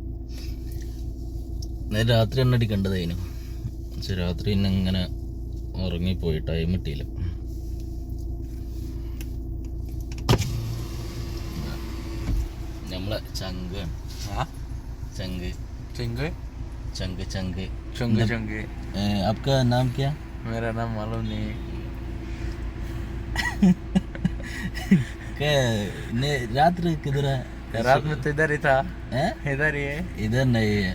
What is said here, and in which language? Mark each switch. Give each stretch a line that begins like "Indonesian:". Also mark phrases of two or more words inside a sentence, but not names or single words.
Malayalam: രാത്രി എണ്ണ അടിക്കേണ്ടതായിരുന്നു, പക്ഷെ രാത്രി പിന്നെ ഇങ്ങനെ ഉറങ്ങിപ്പോയി, ടൈം കിട്ടിയില്ല. നമ്മളെ ചങ്ക് ചങ്ക് चंगे चंग चंग चंगे चंगे
Hindi: आपका नाम क्या? मेरा नाम मालूम नहीं. रात किधर है? रात में तो इधर ही था. इधर ही है. इधर नहीं है,